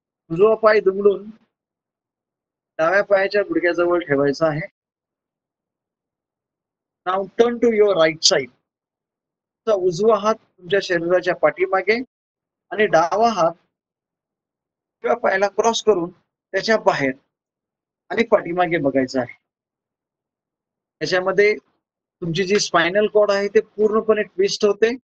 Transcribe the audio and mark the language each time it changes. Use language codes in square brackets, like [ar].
[mr] उजवा पाय दुमडून डाव्या पायाच्या गुडघ्याजवळ ठेवायचा आहे. [en] Now turn to your right side. [mr] उजवा हात तुमच्या शरीराच्या पाठीमागे आणि डावा हात किंवा पायाला क्रॉस करून त्याच्या बाहेर आणि पाठीमागे बघायचं आहे. त्याच्यामध्ये तुमची जी स्पायनल कॉर्ड आहे ते पूर्णपणे ट्विस्ट होते.